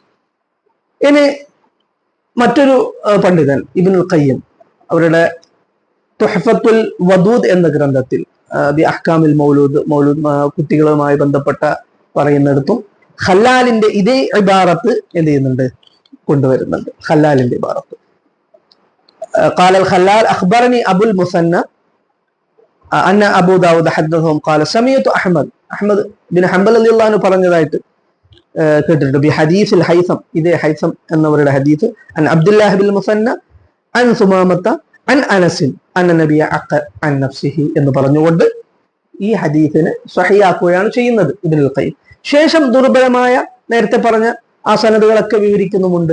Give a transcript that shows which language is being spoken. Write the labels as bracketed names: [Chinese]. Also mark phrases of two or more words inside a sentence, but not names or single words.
[Malayalam] ഇനി മറ്റൊരു പണ്ഡിതൻ ഇബ്നുൽ ഖയ്യിം അവരുടെ തുഹ്ഫത്തുൽ വദൂദ് എന്ന ഗ്രന്ഥത്തിൽ ബി അഹ്കാമിൽ മൗലൂദ് കുട്ടികളുമായി ബന്ധപ്പെട്ട പറയുന്നിടത്തും ഖല്ലാലിന്റെ ഇതേ ഇബാറത്ത് എന്ത് ചെയ്യുന്നുണ്ട്, കൊണ്ടുവരുന്നുണ്ട്. ഖല്ലാലിന്റെ ഇബാറത്ത് [Arabic] قال الخلال أخبرني أبو المثنى أن أبو داود حدثهم قال سمعت أحمد بن حنبل رضي الله عنه [Malayalam] പറഞ്ഞതായിട്ട് കേട്ടിട്ടുണ്ട്. [Arabic] بحديث الهيثم, [Malayalam] ഇതേ ഹൈസം എന്നവരുടെ ഹദീസ് [Arabic] عن عبد الله بن المثنى عن ثمامة عن أنس أن النبي عق عن نفسه [Malayalam] എന്ന് പറഞ്ഞുകൊണ്ട് ഈ ഹദീസിനെ സ്വഹീഹാക്കുകയാണ് ചെയ്യുന്നത് ഇബ്നുൽ ഖയ്യിം. ശേഷം ദുർബലമായ നേരത്തെ പറഞ്ഞ ആ സനദുകളൊക്കെ വിവരിക്കുന്നുമുണ്ട്.